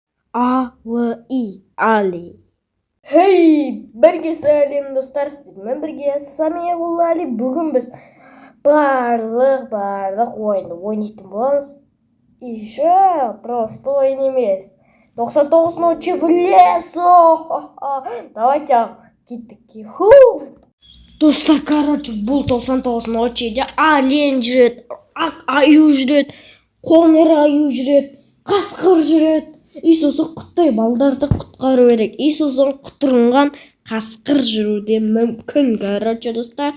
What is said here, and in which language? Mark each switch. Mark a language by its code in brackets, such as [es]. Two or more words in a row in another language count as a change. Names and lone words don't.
[kk] Али. Али. Хей, бірге сәлем достар, сіздермен бірге Самиғұл Али. Бүгін біз барлық ойынды ойнайтын боламыз. [ru] Еще просто [kk] ойын емес. 99 ночи в лесу. [ru] Давайте [kk] кеттік. Достар, короче, бұл 99 ночиде олень жүреді, ақ аю жүреді, қоңыр аю жүреді, қасқыр жүреді. И сосын құттай балдарды құтқару керек. И сосын құтырынған қасқыр жүруде мүмкін, короче, достар.